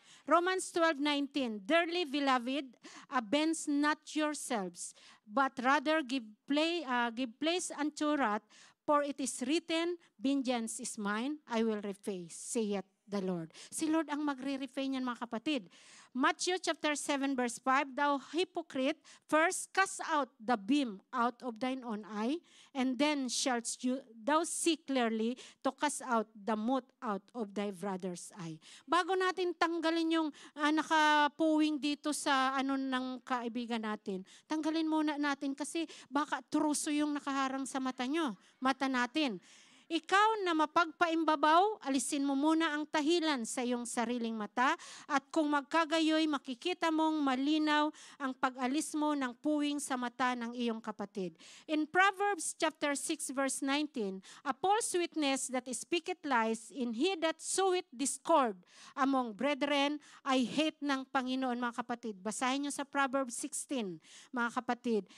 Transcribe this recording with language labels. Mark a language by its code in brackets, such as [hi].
[en] Romans 12:19, dearly beloved, avenge not yourselves, but rather give place unto wrath, for it is written, vengeance is mine, I will repay, saith the Lord. [tl] Si Lord ang magre-repay niyan mga kapatid. [en] Matthew chapter 7 verse 5, thou hypocrite, first cast out the beam out of thine own eye, and then shalt thou see clearly to cast out the mote out of thy brother's eye. [tl] Bago natin tanggalin yung nakapuwing dito sa ng kaibigan natin, tanggalin muna natin kasi baka truso yung nakaharang sa mata natin. Ikaw na mapagpaimbabaw, alisin mo muna ang tahilan sa iyong sariling mata, at kung magkagayoy, makikita mong malinaw ang pag-alis mo ng puwing sa mata ng iyong kapatid. [en] In Proverbs chapter 6 verse 19, a false witness that speaketh lies, in he that soweth discord among brethren, [tl] ay hate ng Panginoon mga kapatid. Basahin niyo sa Proverbs 16 mga kapatid.